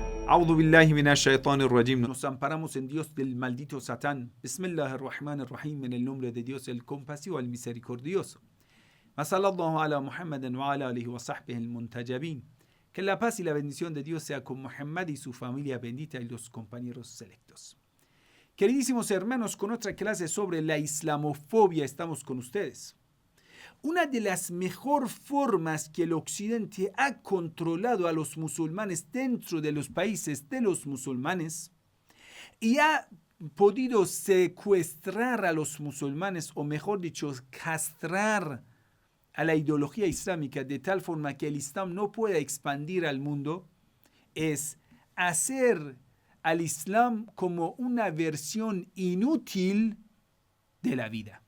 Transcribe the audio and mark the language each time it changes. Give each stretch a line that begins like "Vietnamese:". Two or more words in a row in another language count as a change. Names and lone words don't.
Arabic: أعوذ بالله من الشيطان الرجيم.
Spanish: Nos amparamos en Dios del maldito Satán. Bismillahirrahmanirrahim. En el nombre de Dios, el compasivo, el misericordioso.
Arabic: ما صلى الله على محمد وعلى آله وصحبه المنتجبين.
Spanish: Que la paz y la bendición de Dios sea con Muhammad y su familia bendita y los compañeros selectos. Queridísimos hermanos, con otra clase sobre la islamofobia estamos con ustedes. Una de las mejores formas que el occidente ha controlado a los musulmanes dentro de los países de los musulmanes y ha podido secuestrar a los musulmanes, o mejor dicho, castrar a la ideología islámica de tal forma que el Islam no pueda expandir al mundo, es hacer al Islam como una versión inútil de la vida.